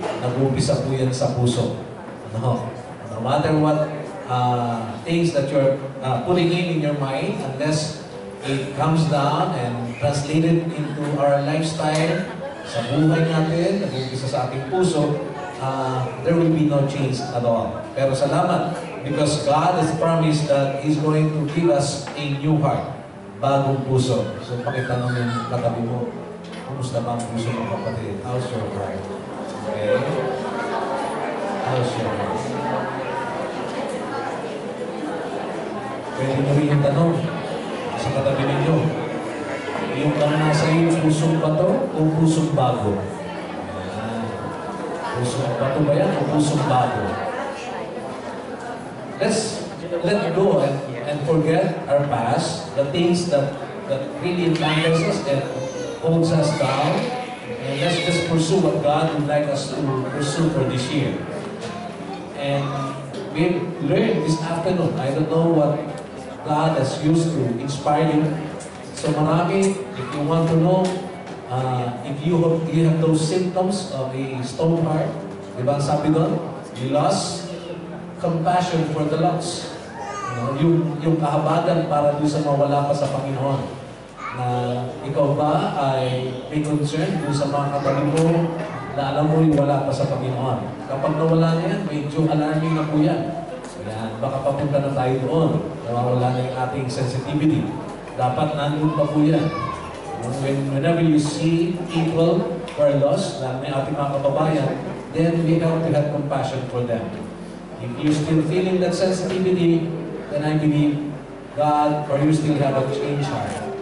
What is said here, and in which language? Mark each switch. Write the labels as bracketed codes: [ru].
[tl] Nag-uumpisa po yan sa puso. [en] No matter what things that you're putting in your mind, unless it comes down and translated into our lifestyle, [tl] sa buhay natin, nag-umpisa sa ating puso, [en] there will be no change at all. [tl] Pero salamat, [en] because God has promised that He's going to give us a new heart, [tl] bagong puso. So pakitanong yung katabi mo, kumusta ba ang puso ng kapatid? [en] How's your heart? Okay? How's your heart? [tl] Pwede nyo rin yung tanong sa katabi ninyo. Yung bang nasa iyo, pusong bato o pusong bago? Pusong bato ba yan o pusong bago? [en] Let's let go and forget our past, the things that really entangles us and holds us down. And let's just pursue what God would like us to pursue for this year. And we've learned this afternoon, I don't know what God has used to inspire you. [tl] So marami, [en] if you want to know, if you have those symptoms of a stone heart, [tl] di ba sabi doon? [en] You lost compassion for the lost. [tl] Yung kahabagan para doon sa mawala pa sa Panginoon. Na ikaw ba ay may concern doon sa mga katabi mo na alam mo yung wala pa sa Panginoon. Kapag nawala na yan, medyo alarming na po yan. Ayan, baka papunta na tayo doon. Nawawala na yung ating sensitivity. Dapat nandun pa po yan. [en] Whenever you see people who are lost, [tl] na may ating mga kababayan, [en] then we have to have compassion for them. If you're still feeling that sensitivity, then I believe God, or you still have a change heart.